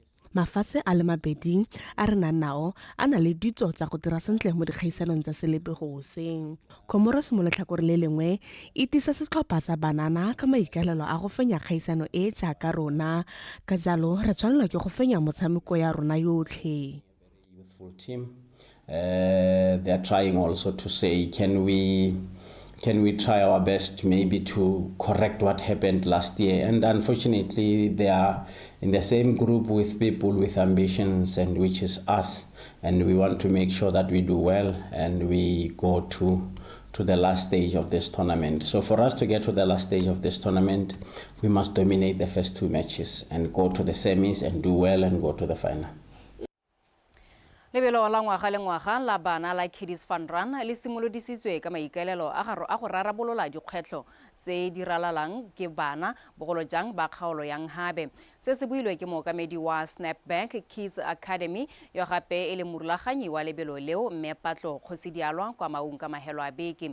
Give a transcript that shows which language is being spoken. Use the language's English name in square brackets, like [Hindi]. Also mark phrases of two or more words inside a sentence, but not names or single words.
[Tswana] Mafase a le mabedi a re nao a na le ditso tsa go dira sentle mo dikgaisanong tsa selebegoseng. Comoros mo letlhakore le lengwe e tisa setlhopha sa banana ka maikalelo a go fenya kgaisano e jaaka rona, ka jalo re tshwanela ke go fenya motshameko ya rona yotlhe. [English] Team. They are trying also to say, can we try our best maybe to correct what happened last year? And unfortunately, they are in the same group with people with ambitions, and which is us. And we want to make sure that we do well and we go to the last stage of this tournament. So for us to get to the last stage of this tournament, we must dominate the first 2 matches and go to the semis and do well and go to the final. [Tswana] Lebelo la ngwaga le ngwaga la bana la Kiddies Fun Run le simolodisitswe ka maikaelelo a go rarabolola dikgwetlho tse di ralalang ke bana bogolo jang ba kgaolo yang habe. Se se builwe ke mookamedi wa Snapback Kids Academy yo gape e le morulaganyi wa lebelo leo Mme Patlo Kgosidialwa kwa Maung ka mahelo a beke.